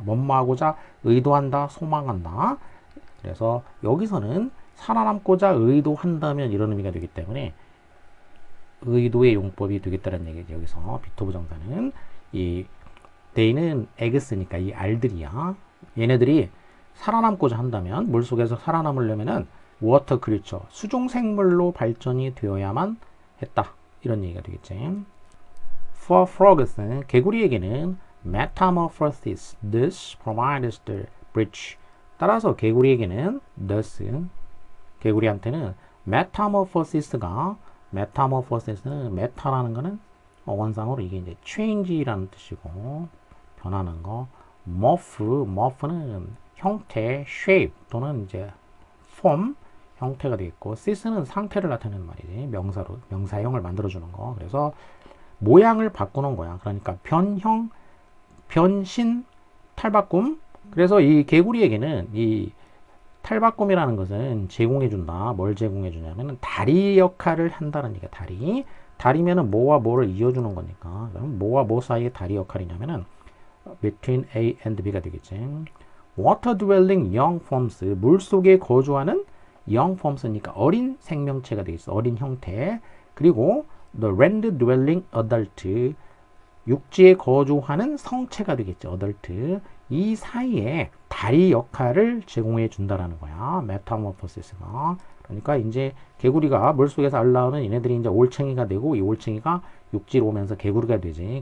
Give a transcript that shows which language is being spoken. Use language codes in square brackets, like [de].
[ko] 뭐뭐하고자 의도한다, 소망한다. 그래서 여기서는 살아남고자 의도한다면 이런 의미가 되기 때문에 의도의 용법이 되겠다는 얘기죠. 여기서 비토브 정사는 이 they는 eggs니까 이 알들이야. 얘네들이 살아남고자 한다면 물속에서 살아남으려면은 워터 크리처 수중 생물로 발전이 되어야만 했다. 이런 얘기가 되겠지. [en] For frogs는 [ko] 개구리에게는 [en] metamorphosis thus provides the bridge. [ko] 따라서 개구리에게는 thus 개구리한테는 metamorphosis가 metamorphosis는 meta라는 거는 원상으로 이게 이제 change라는 뜻이고 변하는 거 morph는 형태 shape 또는 이제 form 형태가 되겠고 sis는 상태를 나타내는 말이지 명사로 명사형을 만들어주는 거 그래서 모양을 바꾸는 거야. 그러니까 변형, 변신, 탈바꿈. 그래서 이 개구리에게는 이 탈바꿈이라는 것은 제공해준다. 뭘 제공해주냐면 다리 역할을 한다는 얘기야. 다리. 다리면은 뭐와 뭐를 이어주는 거니까. 그럼 뭐와 뭐 사이의 다리 역할이냐면은 [en] between A and B [ko] 가 되겠지. [en] Water dwelling young forms. [ko] 물속에 거주하는 [en] young forms [ko] 니까 어린 생명체가 되겠어. 어린 형태. [en] 그리고 the land dwelling adult. [ko] 육지에 거주하는 성체가 되겠죠. [en] adult. [ko] 이 사이에 다리 역할을 제공해 준다라는 거야. 메타모포시스가. 그러니까 이제 개구리가 물속에서 알라오면 얘네들이 이제 올챙이가 되고 이 올챙이가 육지로 오면서 개구리가 되지.